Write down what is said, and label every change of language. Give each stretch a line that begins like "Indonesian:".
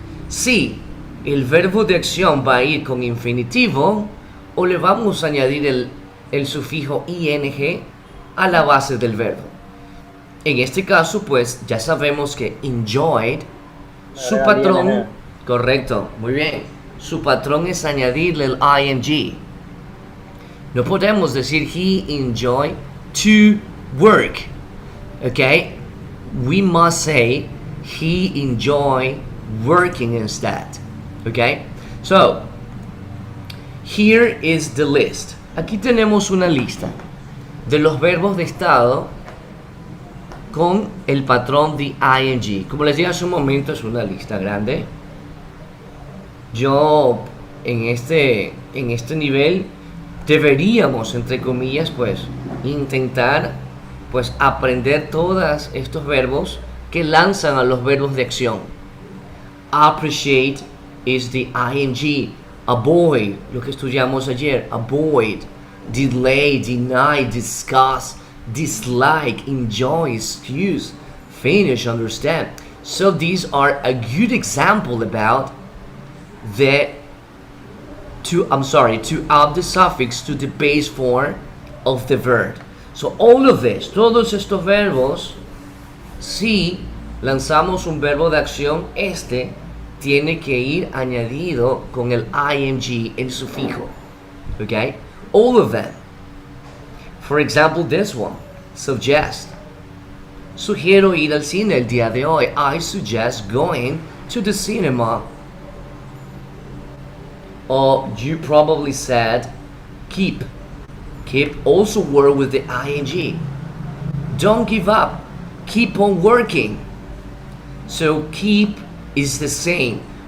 Spanish: Si el verbo de acción va a ir con infinitivo, o le vamos a añadir el sufijo ing a la base del verbo. En este caso, pues ya sabemos que enjoyed, su patrón, correcto, muy bien, su patrón es añadirle el ing. No podemos decir
English: he enjoyed to work, okay? We must say he enjoyed working instead, okay? So, here is the list.
Spanish: Aquí tenemos una lista de los verbos de estado con el patrón de ing. Como les dije hace un momento, es una lista grande. Yo en este nivel deberíamos, entre comillas, pues intentar pues aprender todos estos verbos que lanzan a los verbos de acción.
English: Appreciate is the ing. Avoid,
Spanish: lo que estudiamos ayer.
English: Avoid, delay, deny, discuss, dislike, enjoy, excuse, finish, understand. So these are a good example about to add the suffix to the base form of the verb. So all of this,
Spanish: todos estos verbos, si lanzamos un verbo de acción, tiene que ir añadido con el ing, el sufijo.
English: Okay? All of them. For example, this one. Suggest.
Spanish: Sugiero ir al cine el día de hoy.
English: I suggest going to the cinema. Or you probably said keep. Keep also work with the ing. Don't give up. Keep on working. So keep is the same.